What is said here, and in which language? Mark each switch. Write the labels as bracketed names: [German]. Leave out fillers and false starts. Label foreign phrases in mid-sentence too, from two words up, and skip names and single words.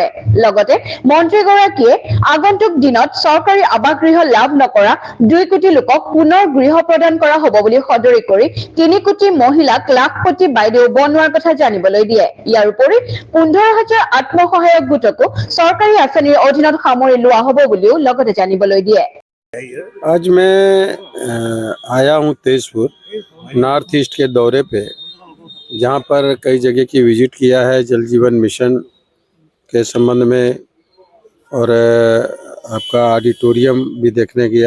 [Assamese] লগতে মন্ত্ৰীগৰাকীয়ে আগন্তুক দিনত চৰকাৰী আৱাসগৃহ লাভ নকৰা 2 কোটি লোকক পুনৰ গৃহ প্ৰদান কৰা হ'ব বুলি সদৰি কৰি 3 কোটি মহিলাক লাখপতি বাইদেউ বনোৱাৰ কথা জানিবলৈ দিয়ে। ইয়াৰ উপৰি 15,000 আত্মসহায়ক গোটকো চৰকাৰী আঁচনিৰ অধীনত সামৰি লোৱা হ'ব বুলিও লগতে জানিবলৈ দিয়ে। [Hindi] आज मैं आया हूँ तेजपुर नॉर्थ ईस्ट के दौरे पे, जहाँ पर कई जगह की विजिट किया है जल जीवन मिशन के संबंध में, और आपका ऑडिटोरियम भी देखने गया।